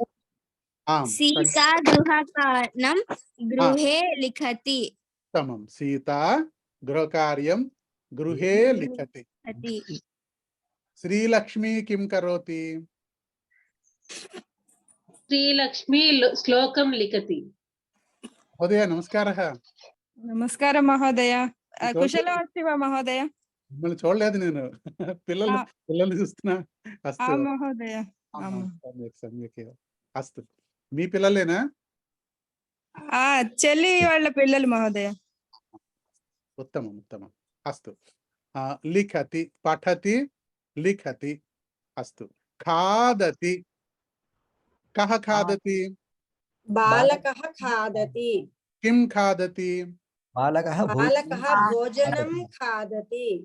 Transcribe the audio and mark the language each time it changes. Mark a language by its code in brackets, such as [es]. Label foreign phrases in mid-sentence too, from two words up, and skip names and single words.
[sa] सीता गृहकार्यं गृहे लिखति. उत्तमं, सीता गृहकार्यं गृहे लिखति. श्रीलक्ष्मी किं करोति? श्रीलक्ष्मी श्लोकं लिखति. महोदय नमस्कारः. నమస్కారం మహోదయ. కుశలం अस्ति वा మహోదయ? [te] మిమ్మల్ని చూడలేదు నేను, పిల్లల్ని చూస్తున్నా. అస్తు మహోదయ. [sa] సమ్యక్. అస్తు, [te] మీ పిల్లలేనా? చెల్లి వాళ్ళ పిల్లలు మహోదయ. [sa] उत्तमम् उत्तमम्. अस्तु, लिखति, पठति, लिखति. अस्तु, खादति. कः खादति? बालकः खादति. किं खादति? बालकः भोजनं खादति.